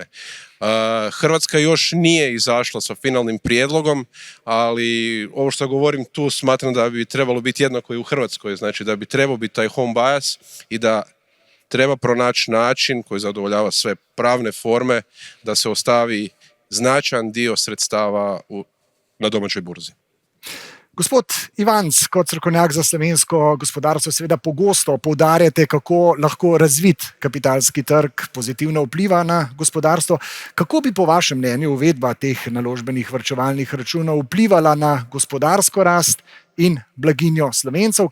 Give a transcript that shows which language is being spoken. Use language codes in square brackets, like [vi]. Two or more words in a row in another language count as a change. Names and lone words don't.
[hr] Hrvatska još nije izašla sa finalnim prijedlogom, ali ovo što govorim tu smatram da bi trebalo biti jednako i u Hrvatskoj, znači da bi trebao biti taj [en] home bias [hr] i da treba pronaći način koji zadovoljava sve pravne forme da se ostavi značajan dio sredstava na domaćoj burzi. [sl] Gospod Ivanc, kot strokovnjak za slovensko gospodarstvo, seveda pogosto poudarjate, kako lahko razvit kapitalski trg pozitivno vpliva na gospodarstvo. Kako bi po vašem mnenju uvedba teh naložbenih varčevalnih računov vplivala na gospodarsko rast in blaginjo Slovencev?